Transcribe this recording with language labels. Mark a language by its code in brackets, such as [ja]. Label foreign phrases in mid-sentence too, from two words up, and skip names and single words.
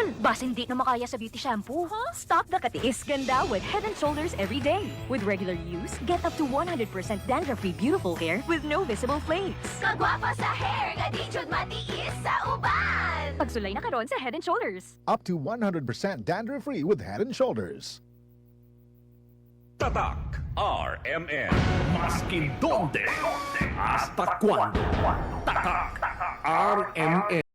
[tl] Mas hindi na makaya sa beauty shampoo. [en] Stop the katiis ganda with Head & Shoulders every day. With regular use, get up to 100% dandruff-free beautiful hair with no visible flakes. [ceb] Kagwapa sa hair, nga di jud matiis sa uban. Pagsulay na karon sa Head & Shoulders. [en] Up to 100% dandruff-free with Head & Shoulders. [tl] Tatak RMN. [cbk] Maskin donde, hasta cuando. [tl] Tatak RMN.